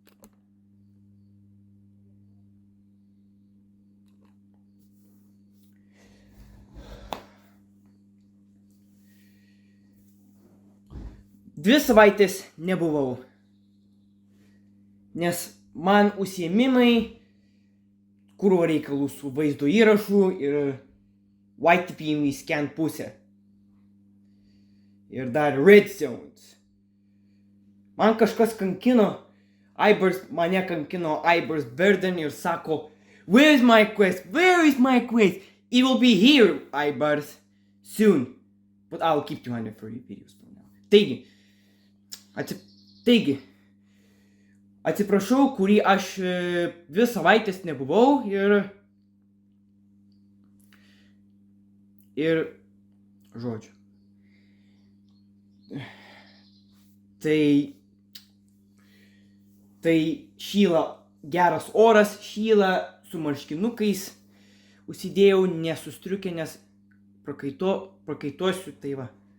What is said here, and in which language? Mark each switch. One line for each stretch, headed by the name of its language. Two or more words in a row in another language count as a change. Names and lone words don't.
Lithuanian: Dvi savaitės nebuvau, nes man užsiėmimai, krūva reikalų su vaizdo įrašu ir YTPMV scan pusė. Ir dar Red Zones. Man kažkas kankino, mane kankino Ibers Burden ir sako,
English: Where is my quest? Where is my quest? It will be here, Ibers, soon. But I'll keep 230 videos from now.
Lithuanian: Taigi, atsiprašau, kurį aš 2 savaitės nebuvau ir žodžiu. Tai šyla geras oras, šyla su marškinukais, užsidėjau nesustriukę, nes prakaituosiu, tai va.